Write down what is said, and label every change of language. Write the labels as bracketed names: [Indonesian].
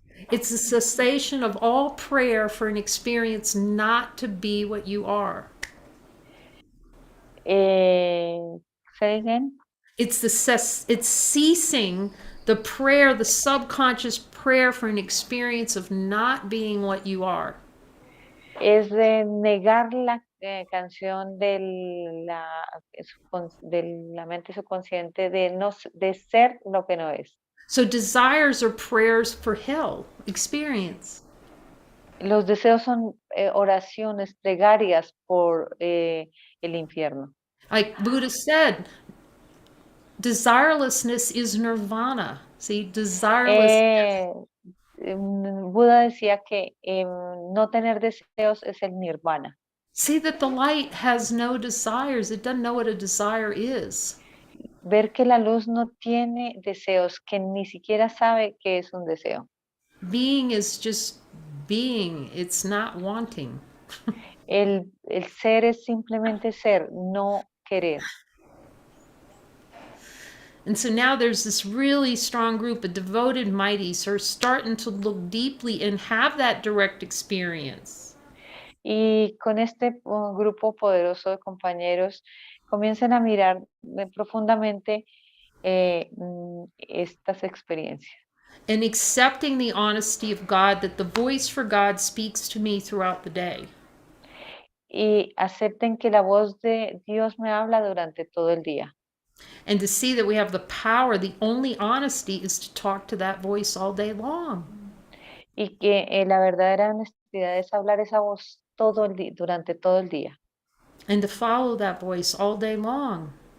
[English] It's the cessation of all prayer for an experience not to be what you are. Say again. It's ceasing the prayer, the subconscious prayer for an experience of not being what you are. [Spanish] Es de negar la canción de la mente subconsciente de ser lo que no es. [English] So desires are prayers for hell experience. [Spanish] Los deseos son oraciones, plegarias por el infierno. [English] Like Buddha said, desirelessness is nirvana. See, desireless. [Spanish] Buda decía que no tener deseos es el nirvana. [English] See that the light has no desires. It doesn't know what a desire is. [Spanish] Ver que la luz no tiene deseos, que ni siquiera sabe qué es un deseo. [English] Being is just being. It's not wanting. [Spanish] El ser es simplemente ser, no querer. [English] And so now there's this really strong group of devoted mighties who are starting to look deeply and have that direct experience. [Spanish] Y con este grupo poderoso de compañeros comienzan a mirar profundamente estas experiencias. [English] And accepting the honesty of God, that the voice for God speaks to me throughout the day. [Spanish] Y acepten que la voz de Dios me habla durante todo el día. [English] And to see that we have the power, the only honesty is to talk to that voice all day long. [Spanish] Y que la verdadera honestidad es hablar esa voz durante todo el día. [English] And to follow that voice all day long.